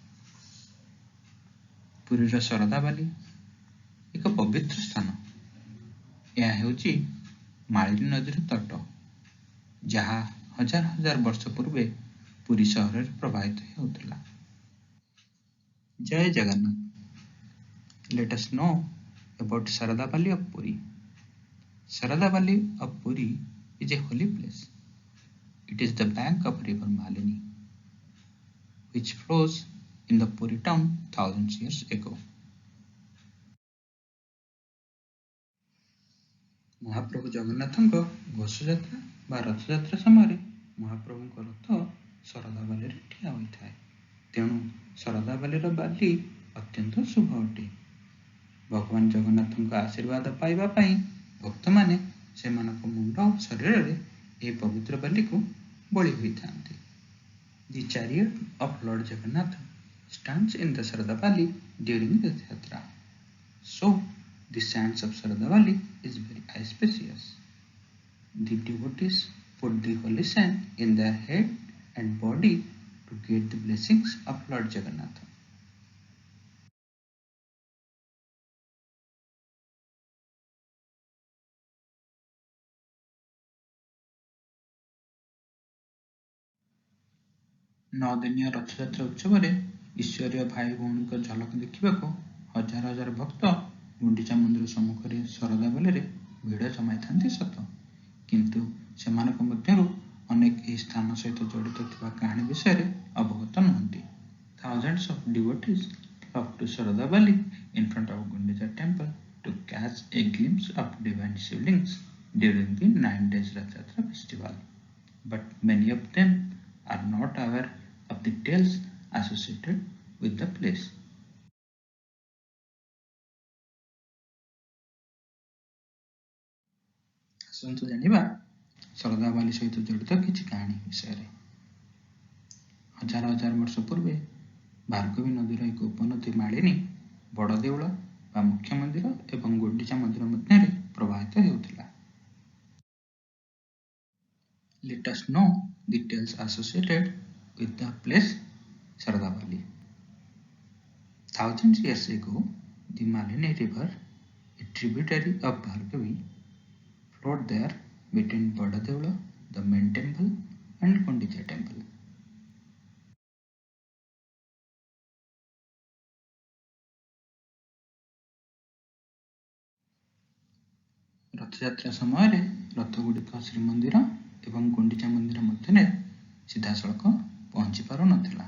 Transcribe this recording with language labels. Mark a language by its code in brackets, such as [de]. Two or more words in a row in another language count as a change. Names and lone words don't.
[or] ପୁରୀର ଶରଧାବାଲି ଏକ ପବିତ୍ର ସ୍ଥାନ। ଏହା ହେଉଛି ମାଳିନୀ ନଦୀର ତଟ, ଯାହା ହଜାର ହଜାର ବର୍ଷ ପୂର୍ବେ ପୁରୀ ସହରରେ ପ୍ରବାହିତ ହେଉଥିଲା। ଜୟ ଜଗନ୍ନାଥ। [en] Let us know about Sarada Valley of Puri. Sarada Valley of Puri is a holy place. It is the bank of river Malini, which flows in the Puri town thousands years ago. [or] ମହାପ୍ରଭୁ ଜଗନ୍ନାଥଙ୍କ ଘୋଷଯାତ୍ରା ବା ରଥଯାତ୍ରା ସମୟରେ ମହାପ୍ରଭୁଙ୍କ ରଥ ଶରଧା ବାଲିରେ ଠିଆ ହୋଇଥାଏ। ତେଣୁ ଶରଧା ବାଲିର ବାଲି ଅତ୍ୟନ୍ତ ଶୁଭ ଅଟେ। ଭଗବାନ ଜଗନ୍ନାଥଙ୍କ ଆଶୀର୍ବାଦ ପାଇବା ପାଇଁ ଭକ୍ତମାନେ ସେମାନଙ୍କ ମୁଣ୍ଡ ଓ ଶରୀରରେ ଏହି ପବିତ୍ର ବାଲିକୁ ବଳି ହୋଇଥାନ୍ତି। [en] The chariot of Lord Jagannath stands in the Sarada Valley during the Yatra. So, the sands of Sarada Valley is very auspicious. The devotees put the holy sand in their head and body to get the blessings of Lord Jagannath. [or] ନଅଦିନିଆ ରଥଯାତ୍ରା ଉତ୍ସବରେ ଈଶ୍ୱରୀୟ ଭାଇ ଭଉଣୀଙ୍କ ଝଲକ ଦେଖିବାକୁ ହଜାର ହଜାର ଭକ୍ତ ଗୁଣ୍ଡିଚା ମନ୍ଦିର ସମ୍ମୁଖରେ ଶରଧା ବାଲିରେ ଭିଡ଼ ଜମାଇଥାନ୍ତି ସତ, କିନ୍ତୁ ସେମାନଙ୍କ ମଧ୍ୟରୁ ଅନେକ ଏହି ସ୍ଥାନ ସହିତ ଜଡ଼ିତ ଥିବା କାହାଣୀ ବିଷୟରେ ଅବଗତ ନୁହନ୍ତି। [en] Thousands of devotees flock to Sarada Valley in front of Gundicha temple to catch a glimpse of divine shivlings during the 9 days Rath Yatra festival. But many of them are not aware of the tales associated with the place. [or] ଆସନ୍ତୁ ଜାଣିବା ଶରଧା ବାଲି ସହିତ ଜଡ଼ିତ କିଛି କାହାଣୀ ବିଷୟରେ। ହଜାର ହଜାର ବର୍ଷ ପୂର୍ବେ ଭାର୍ଗବୀ ନଦୀର ଏକ ଉପନଦୀ ମାଳିନୀ ବଡ଼ ଦେଉଳ ବା ମୁଖ୍ୟ ମନ୍ଦିର ଏବଂ ଗୁଣ୍ଡିଚା ମନ୍ଦିର ମଧ୍ୟରେ ପ୍ରବାହିତ ହେଉଥିଲା। [en] Let us know the tales associated with the place Sarada Valley. Thousands years ago, the Malini River, a tributary of Bhargavi, flowed there between Badadeula, the main temple, and Gundicha temple. [or] ରଥଯାତ୍ରା ସମୟରେ ରଥଗୁଡ଼ିକ ଶ୍ରୀମନ୍ଦିର ଏବଂ ଗୁଣ୍ଡିଚା ମନ୍ଦିର ମଧ୍ୟରେ ସିଧାସଳଖ ପହଞ୍ଚି ପାରୁନଥିଲା।